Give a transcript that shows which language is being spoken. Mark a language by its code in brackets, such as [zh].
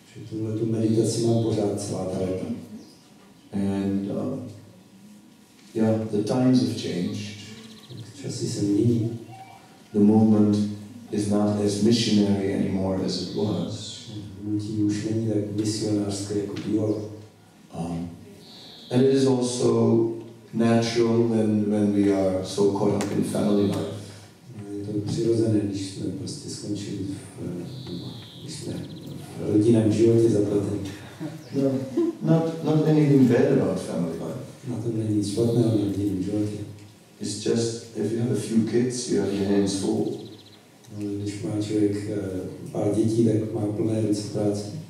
[cs] Tuhletu meditaci mám pořád celá ta léta. [en] And the times have changed. [cs] Časy se mění. [en] The movement is not as missionary anymore as it was. [cs] Hnutí už není tak misionářské, jako bývalo. [en] And it is also natural when we are so caught up in family life. [cs] Je to přirozené, když jsme prostě skončili když jsme v rodinném životě zapletení. [en] No, not anything bad about family life. [cs] Na tom není nic špatného na rodinném životě. [en] It's just, if you have a few kids, you have your hands full. [cs] Když má člověk pár dětí, tak má plné ruce práce.